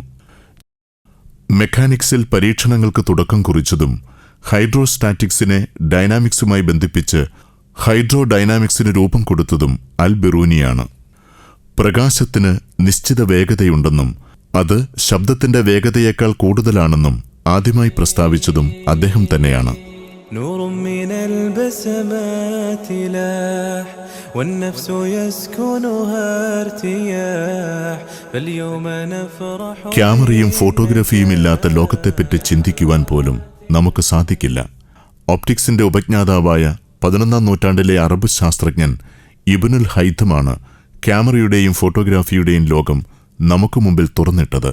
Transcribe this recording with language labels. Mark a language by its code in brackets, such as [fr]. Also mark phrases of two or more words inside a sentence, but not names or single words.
[ml] മെക്കാനിക്സിൽ പരീക്ഷണങ്ങൾക്ക് തുടക്കം കുറിച്ചതും ഹൈഡ്രോസ്റ്റാറ്റിക്സിനെ ഡൈനാമിക്സുമായി ബന്ധിപ്പിച്ച് ഹൈഡ്രോ ഡൈനാമിക്സിന് രൂപം കൊടുത്തതും അൽ ബിറൂനിയാണ്. പ്രകാശത്തിന് നിശ്ചിത വേഗതയുണ്ടെന്നും അത് ശബ്ദത്തിന്റെ വേഗതയേക്കാൾ കൂടുതലാണെന്നും ആദ്യമായി പ്രസ്താവിച്ചതും അദ്ദേഹം തന്നെയാണ്. [ar] نور من البسمات لاح والنفس يسكنها ارتياح فاليوم نفرح. [ml] ക്യാമറയും ഫോട്ടോഗ്രാഫിയും ഇല്ലാത്ത ലോകത്തെപ്പറ്റി ചിന്തിക്കുവാൻ പോലും നമുക്ക് സാധിക്കില്ല. ഓപ്റ്റിക്സിന്റെ ഉപജ്ഞാതാവായ 11-ാം നൂറ്റാണ്ടിലെ അറബ് ശാസ്ത്രജ്ഞൻ ഇബ്നുൽ ഹൈഥമാണ് ക്യാമറയുടെയും ഫോട്ടോഗ്രാഫിയുടെയും ലോകം നമുക്ക് മുമ്പിൽ തുറന്നിട്ടത്.